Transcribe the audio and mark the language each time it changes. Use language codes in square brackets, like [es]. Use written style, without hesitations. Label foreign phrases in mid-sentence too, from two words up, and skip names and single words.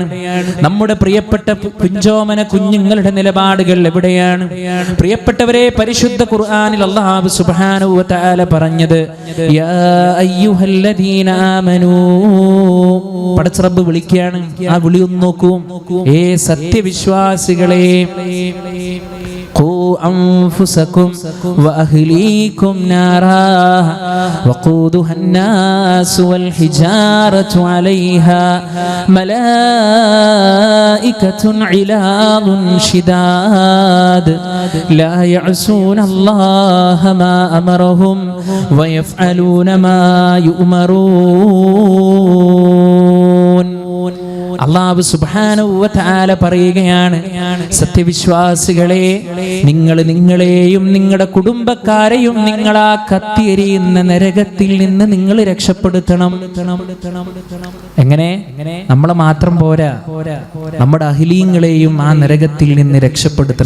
[ml] നമ്മുടെ പ്രിയപ്പെട്ട കുഞ്ചോമന കുഞ്ഞുങ്ങളുടെ നിലപാടുകൾ എവിടെയാണ്? പ്രിയപ്പെട്ടവരെ, പരിശുദ്ധ ഖുർആനിൽ അല്ലാഹു [ar] سبحانه وتعالى [ml] പറഞ്ഞത് [ar] يا أيها الذين آمنوا, [ml] പടച്ച റബ്ബ് വിളിക്കുകയാണ്. ആ വിളി ഒന്ന് നോക്കൂ. ഏ സത്യവിശ്വാസികളെ, [ar] قوا أنفسكم وأهليكم نارا وقودها الناس والحجارة عليها ملائكة غلاظ شداد لا يعصون الله ما أمرهم ويفعلون ما يؤمرون. [ml] അല്ലാഹു [ar] سبحانه وتعالى [ml] പറയുകയാണ്, സത്യവിശ്വാസികളെ, നിങ്ങൾ നിങ്ങളെയും നിങ്ങളുടെ കുടുംബക്കാരെയും നിങ്ങളാ കത്തിയെരിയുന്ന നരകത്തിൽ നിന്ന് നിങ്ങൾ രക്ഷപ്പെടുത്തണം. എങ്ങനെ? നമ്മളെ മാത്രം പോരാ, നമ്മുടെ അഹ്ലീങ്ങളെയും ആ നരകത്തിൽ നിന്ന് രക്ഷപ്പെടുത്തണം.